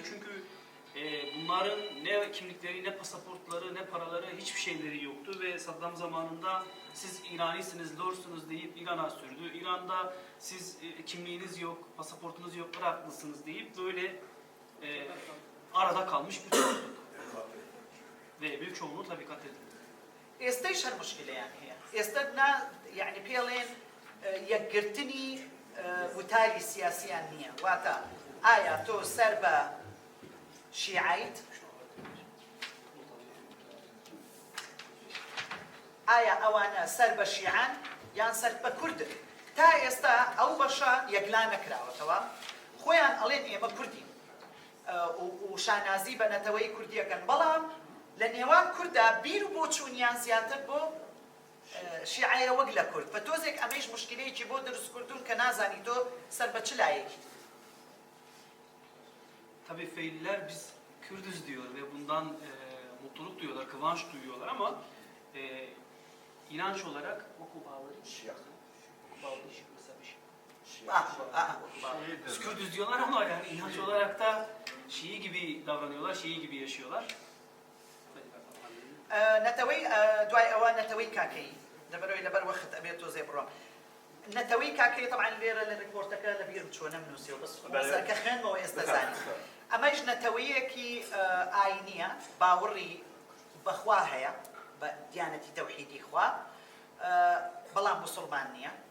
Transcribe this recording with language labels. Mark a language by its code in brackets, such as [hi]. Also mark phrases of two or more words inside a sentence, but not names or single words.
[tr] Çünkü bunların ne kimlikleri, ne pasaportları, ne paraları, hiçbir şeyleri yoktu. Ve Saddam zamanında siz İranisiniz, Lorsunuz deyip İran'a sürdü. İran'da siz kimliğiniz yok, pasaportunuz yok, Iraklısınız deyip böyle arada kalmış bir topluluk. Ve büyük çoğunluğu tabii katledildi. [ckb] ئێستەیش هەر مشکلەیان هەیە ئێستا یعنی پێڵێن یەکگرتنی وتاری سیاسیان نییە واتە ئایا تۆ سەر بە شیعیت ئایا ئەوانە سەر بە شیعان یان سەر بە کوردن تا ئێستا ئەو بەشە یەکلا نەکراوەتەوە خۆیان ئەڵێن ئێمە کوردین و شانازی بە نەتەوەی کوردیەکەن بەڵام لە نێوان کووردا بیر و بۆچوونیان زیاتر بۆ شیعایە وەک لە کورد بە تۆزێک ئەمەش مشکلەیەکی بۆ دروست کردوون کە نازانی تۆ سەر بە چ لایەکی [tr] Tabii Feyliler biz Kürdüz diyor ve bundan mutluluk duyuyorlar, kıvanç duyuyorlar ama inanç olarak biz Kürdüz diyorlar ama yani inanç olarak da Şii gibi davranıyorlar, Şii gibi yaşıyorlar. [ckb] نەتەوەی دوای ئەوە نەتەوەی کاکەی لەبەرەوەی لەبەر وەخت ئەبێت تۆزێ بڕۆم نەتەوەی کاکەی طبعا لێرە لە ریپۆرتەکە لە بیر بچوە نەمنووسیەوە بەس سەرکە خوێنمەوە ئێستا زانی ئەمەش نەتەوەیەکی ئاینیە باوەڕی بەخوا هەیە بە دیانەتی تەوحیدی خوا بەڵام موسڵمان نییە